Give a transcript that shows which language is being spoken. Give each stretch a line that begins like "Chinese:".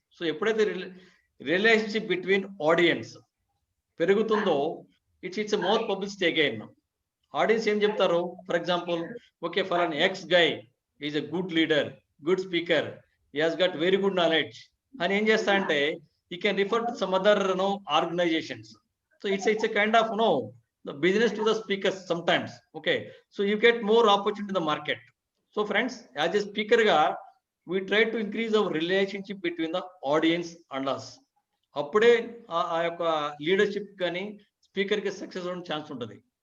English: So ఎప్పుడైతే relationship between audience పెరుగుతుందో it's more publicity again.
Telugu: Audience ఏం చెప్తారు,
English: for example okay ఫలానా X guy is a good leader, good speaker, he has got very good knowledge
Telugu: అని ఏం చేస్తారంటే
English: he can refer to some other organizations. So it's a kind of the business to the speakers sometimes. Okay, so you get more opportunity in the market. So friends, as a speaker ga we try to increase our relationship between the audience and us.
Telugu: అప్పుడే ఆ యొక్క leadership కానీ speaker కి success అవ్వడం chance ఉంటుంది.